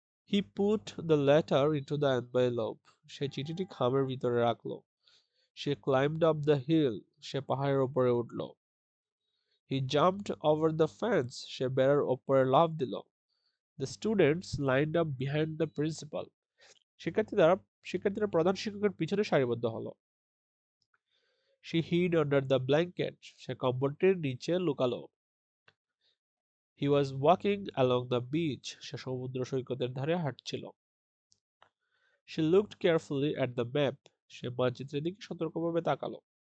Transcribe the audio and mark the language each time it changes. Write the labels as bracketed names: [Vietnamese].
[English] He put the letter into the envelope. [Bangla] সে চিঠিটি খামের ভিতরে রাখলো. [English] She climbed up the hill. [Bangla] সে পাহাড়ের উপরে উঠলো. [English] He jumped over the fence. [Bangla] সে বেড়ার উপরে লাফ দিল. [English] The students lined up behind the principal. [Bangla] শিক্ষার্থীরা প্রধান শিক্ষকের পিছনে সারিবদ্ধ হলো. [English] She hid under the blanket. [Bangla] সে কম্বলটির নিচে লুকালো. [English] He was walking along the beach. [Bangla] সে সমুদ্র সৈকতের ধারে হাঁটছিল. [English] She looked carefully at the map. [Bangla] সে মানচিত্রের দিকে সতর্কভাবে তাকালো.